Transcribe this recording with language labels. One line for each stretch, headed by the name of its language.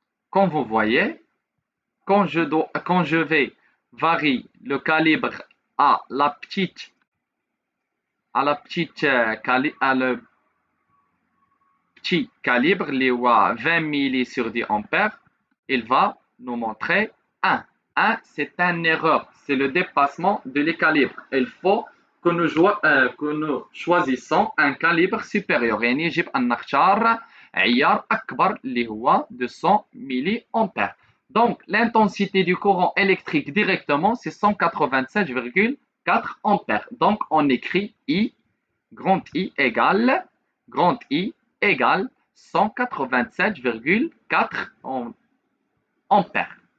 French: Comme vous voyez, quand je vais varier le calibre à le petit calibre, les 20 milli sur 10 ampères, il va nous montrer 1. 1, c'est une erreur, c'est le dépassement de les calibres. Il faut que nous choisissons un calibre supérieur.
Arabic: يعني يجب أن نختار عيار أكبر اللي هو 200 milli ampères.
French: Donc, l'intensité du courant électrique directement, c'est 187,4 ampères. Donc, on écrit I, grand I égale 187,4 ampères.